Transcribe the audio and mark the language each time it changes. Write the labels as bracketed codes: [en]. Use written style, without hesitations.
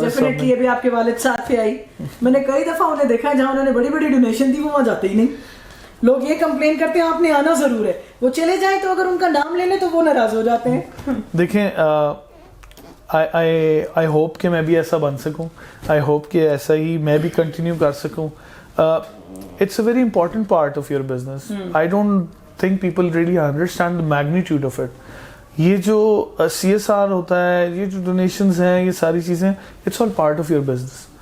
[ur] Definitely ابھی آپ کے والد ساتھ پہ آئی, میں نے کئی دفعہ انہیں دیکھا جہاں انہوں نے بڑی بڑی ڈونیشن دی وہ وہاں جاتے ہی نہیں. لوگ یہ کمپلین کرتے ہیں آپ نے آنا ضرور ہے, وہ چلے جائیں تو اگر ان کا نام لے لیں تو وہ ناراض ہو جاتے ہیں. دیکھیں آئی ہوپ کہ میں بھی ایسا بن سکوں, آئی ہوپ کہ ایسا ہی میں بھی کنٹینیو کر سکوں. [en] It's a very important part of your business. I don't think people really understand the magnitude of it. [ur] یہ جو CSR ہوتا ہے, یہ جو ڈونیشنز ہیں, یہ ساری چیزیں, [en] it's all part of your business.